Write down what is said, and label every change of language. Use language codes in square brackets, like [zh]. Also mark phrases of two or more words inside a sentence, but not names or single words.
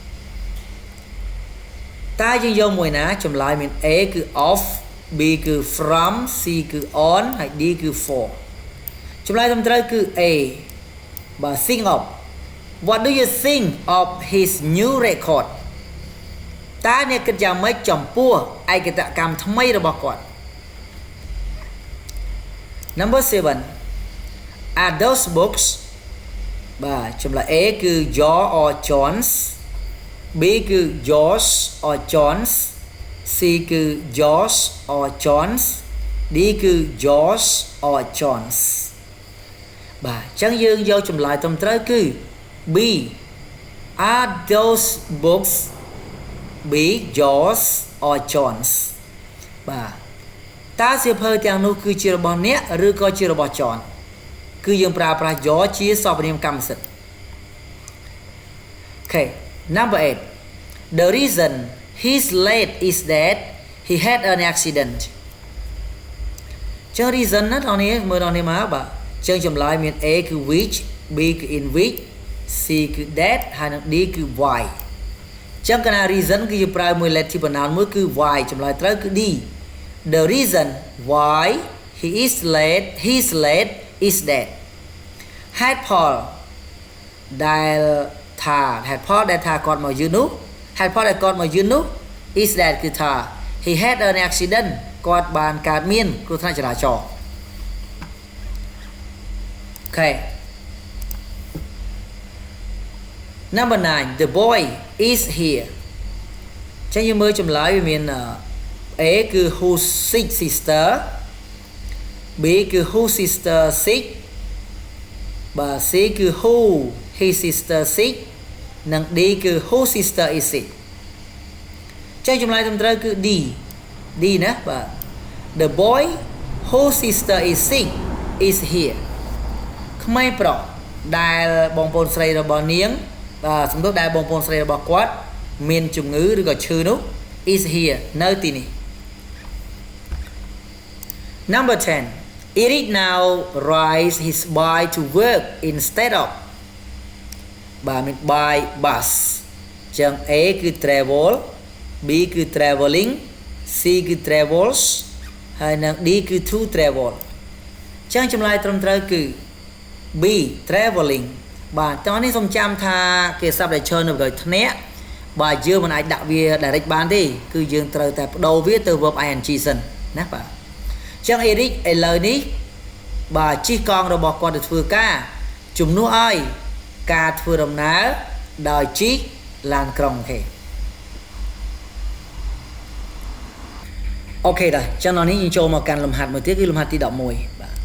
[km] តើយើងយកមួយណាចម្លើយមាន A គឺ off B គឺ from C គឺ on ហើយ D គឺ for ចម្លើយត្រឹមត្រូវគឺ A បាទ [en] think of what do you think of his new record [km] តើអ្នកគិតយ៉ាងម៉េចចំពោះឯកតកម្មថ្មីរបស់គាត់ [en] number 7 are those books [km] បាទចម្លើយ [en] A គឺ your or John's B គឺ yours or John's C គឺ yours or John's [km] D គឺ [en] yours or John's [km] បាទអញ្ចឹងយើងយកចម្លើយត្រឹមត្រូវ គឺ B [en] are those books B yours or John's [km] បាទតើសៀវភៅទាំងនោះគឺជារបស់អ្នកឬក៏ជារបស់ John គឺយើងប្រើប្រាស់ your ជាសព្វនាមកម្មសិទ្ធិ [en] Okay number 8 the reason he's late is that he had an accident [km] ចឹង reason ណាបងនេះមើលដល់នេះមកបាទចឹងចម្លើយមាន A គឺ which B គឺ [en] in which [km] C គឺ that ហើយនិង D គឺ why ចឹងកាលណា reason គឺយើងប្រើមួយ let ជា pronoun មួយគឺ why ចម្លើយត្រូវគឺ D [en] the reason why he is late is that [km] ហេតុផលដែលហេតុផលដែលថាគាត់មកយឺននោះហេតុផលដែលគាត់មកយឺននោះ [en] is that [km] គឺថា [en] he had an accident [km] គាត់បានកើតមានគ្រោះថ្នាក់ចរាចរណ៍ [en] Okay number 9 the boy is here [km] ចឹងយើងមើលចម្លើយវាមាន [en] A គឺ whose sick sister B គឺ whose sister sick [km] បាទ C គឺ [en] who his sister sick [km] និង D គឺ [en] whose sister is sick [km] ចឹងចម្លើយត្រឹមត្រូវគឺ D ណាបាទ [en] the boy whose sister is sick is here [km] ក្មេងប្រុសដែលបងប្អូនស្រីរបស់នាងបាទសំដៅដែលបងប្អូនស្រីរបស់គាត់មានជំងឺឬក៏ឈឺនោះ [en] is here [km] នៅទីនេះ [en] number 10 Eric now rides his bike to work instead of [km] បាទមាន [en] by bus ចឹង A គឺ travel B គឺ traveling C គឺ travels ហើយ [km] និង D គឺ [en] to travel [km] ចឹងចម្លើយត្រឹមត្រូវគឺ B traveling បាទតោះនេះសូមចាំថាគេស័ព្ទដែល ឈរនៅក្រោយធ្នាក់បាទយើងមិនអាចដាក់វា direct បានទេគឺយើងត្រូវតែបដូរវាទៅ [en] verb ing [km] សិនណាបាទចឹង Eric ឥឡូវនេះបាទជិះកង់របស់គាត់ទៅធ្វើការជំនួសឲ្យការធ្វើដំណើរដោយជិះឡានក្រុងទេអូខេដែរចឹងនេះយើងចូលមកកាន់លំហាត់មួយទៀតគឺលំហាត់ទី11បាទ